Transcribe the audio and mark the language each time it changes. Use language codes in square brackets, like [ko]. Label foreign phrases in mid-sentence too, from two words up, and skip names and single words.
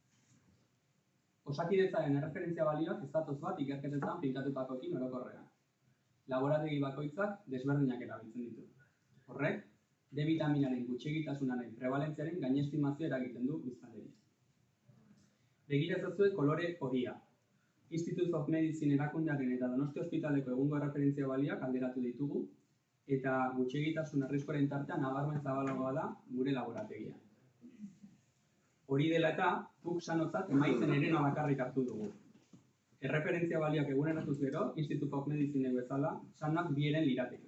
[eu] Osakidetzaren erreferentzia balioak ez datoz bat ikerketetan finkatutakoekin orokorrean. Laborategi bakoitzak desberdinak erabiltzen ditu. Horrek, D-vitaminaren gutxiegitasunaren prebalentziaren gainestimazioa eragiten du biztanleria. Begira ezazue kolore horia. Institute of Medicine erakundearen eta Donostia Ospitaleko egungo erreferentzia balioak alderatu ditugu, eta gutxiegitasun arriskuaren tartean nabarmen zabalagoa da gure laborategia. Hori dela eta, guk sanotzat emaitzen erena bakarrik hartu dugu. Erreferentzia balioak eguneratuz gero, Institute of Medicine bezala, sanoak bieren lirateke.